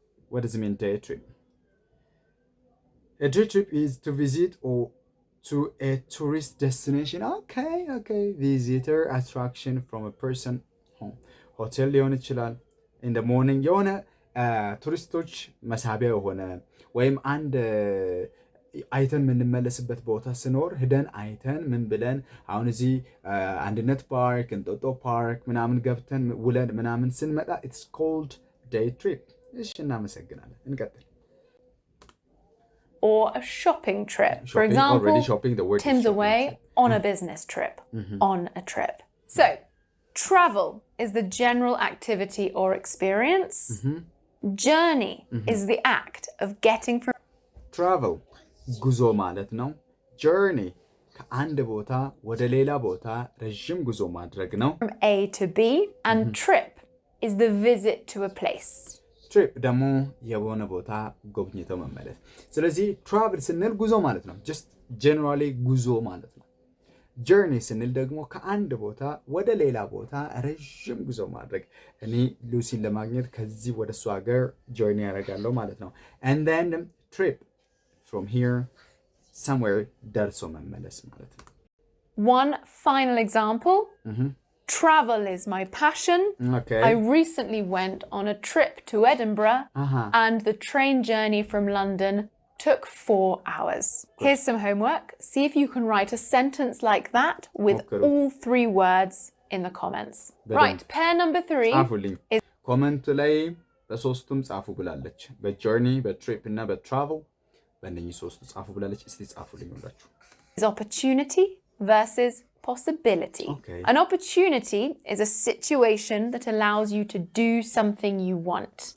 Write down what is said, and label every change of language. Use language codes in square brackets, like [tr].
[en] What does it mean day trip? A day trip is to visit or to a tourist destination. Okay. Visitor attraction from a person home. [am] Hotel ሊሆን ይችላል። [en] In the morning [am] የሆነ ቱሪስቶች መሳቢያ የሆነ ወይም አንድ አይተን የምንመለስበት ቦታ ስኖር ሄደን አይተን ምን ብለን አሁን እዚህ አንድነት ፓርክ፣ እንጦጦ ፓርክ ምናምን ገብተን ውለን ምናምን ስንመጣ [en] it's called day trip. [am] እሺ እናመሰግናለን። እንቀጥል። [en] Or a shopping trip. For example, already shopping, the word Tim's away on a business trip. On a trip. So, travel is the general activity or experience. Journey is the act of getting from [am] travel ጉዞ ማለት ነው። journey ከአንድ ቦታ ወደ ሌላ ቦታ ረጅም ጉዞ ማድረግ ነው። [en] From A to B, and trip is the visit to a place. [am] ትሪፕ ደግሞ የሆነ ቦታ ጎብኝተው መመለስ። ስለዚህ ትራቭል ስንል ጉዞ ማለት ነው። ጀስት ጀነራሊ ጉዞ ማለት ነው። ጀርኒ ስንል ደግሞ ከአንድ ቦታ ወደ ሌላ ቦታ ረዥም ጉዞ ማድረግ። እኔ ሉሲን ለማግኘት ከዚህ ወደ እሱ ሀገር ጀርኒ ያደርጋለሁ ማለት ነው። [en] and then trip from here somewhere [am] ደርሶ መመለስ ማለት ነው። [en] One final example. Travel is my passion. Okay. I recently went on a trip to Edinburgh and the train journey from London took 4 hours. Here's some homework. See if you can write a sentence like that with all 3 words in the comments. Right, pair number 3 is [am] comment ላይ በሶስቱም ጻፉ ብላለች። በጆርኒ፣ በትሪፕ እና በትራቭል በእነኚህ ሶስቱ ጻፉ ብላለች። እስቲ ጻፉልኝ ሁላችሁ። [en] Is opportunity versus possibility. Okay. An opportunity is a situation that allows you to do something you want.